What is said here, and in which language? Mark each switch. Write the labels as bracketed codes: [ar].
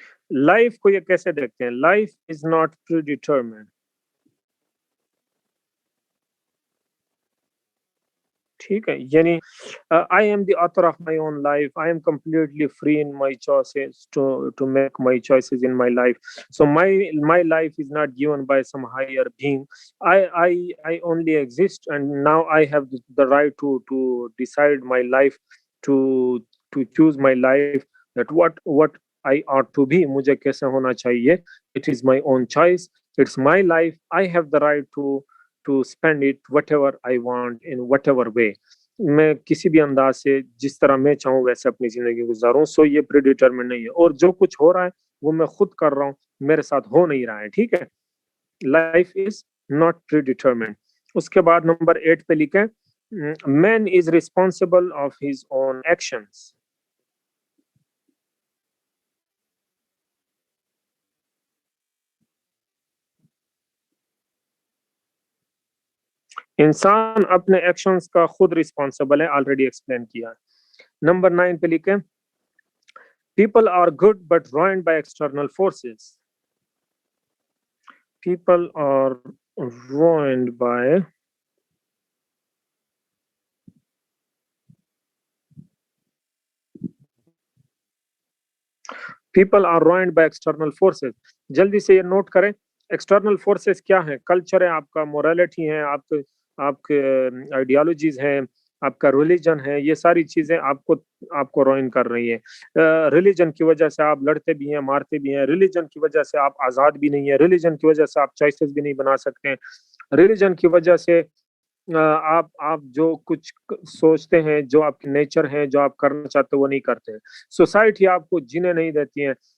[en] life को ये कैसे देखते हैं, life is not predetermined, [hi] ठीक है, यानी [en] I am the author of my own life, I am completely free in my choices to make my choices in my life, so my life is not given by some higher being. I only exist and now I have the right to decide my life, to choose my life, that what I ought to be, [hi] मुझे कैसे होना चाहिए, [en] it is my own choice, it's my life, I have the right to spend it whatever I want in whatever way. [hi] मैं किसी भी अंदाज से जिस तरह मैं चाहूँ वैसे अपनी जिंदगी गुजारूं, सो ये प्रीडिटरमिन नहीं है, और जो कुछ हो रहा है वो मैं खुद कर रहा हूँ, मेरे साथ हो नहीं रहा है, ठीक है। [en] Life is not predetermined. [hi] उसके बाद नंबर 8 पे लिखे [en] Man is responsible of his own actions. [hi] इंसान अपने एक्शंस का खुद रिस्पॉन्सिबल है, ऑलरेडी एक्सप्लेन किया है। नंबर 9 पे लिखे [en] people are good but ruined by external forces, people are ruined by people are ruined by external forces। [hi] जल्दी से ये नोट करें, एक्सटर्नल फोर्सेस क्या है, कल्चर है आपका, मोरालिटी है, आपके आपके आइडियोलॉजीज हैं, आपका रिलीजन है, ये सारी चीजें आपको आपको रोइन कर रही है। रिलीजन की वजह से आप लड़ते भी हैं, मारते भी हैं, रिलीजन की वजह से आप आजाद भी नहीं है, रिलीजन की वजह से आप चॉइसेस भी नहीं बना सकते हैं, रिलीजन की वजह से आप जो कुछ सोचते हैं, जो आपके नेचर है, जो आप करना चाहते हो वो नहीं करते हैं, सोसाइटी आपको जीने नहीं देती है।